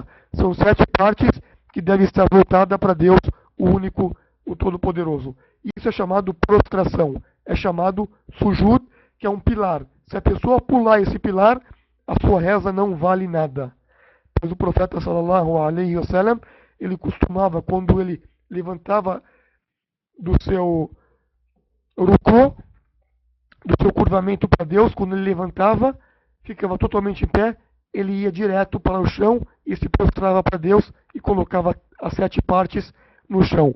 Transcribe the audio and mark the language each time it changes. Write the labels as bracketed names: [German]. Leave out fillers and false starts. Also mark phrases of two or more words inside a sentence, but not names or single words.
[Portuguese] São 7 partes que devem estar voltadas para Deus, o único, o Todo-Poderoso. Isso é chamado prostração, é chamado sujud, que é um pilar. Se a pessoa pular esse pilar, a sua reza não vale nada. Pois o profeta [Arabic] صلى الله عليه وسلم, [Portuguese] ele costumava, quando ele levantava do seu ruku, do seu curvamento para Deus, quando ele levantava, ficava totalmente em pé ele ia direto para o chão e se prostrava para Deus e colocava as 7 partes no chão.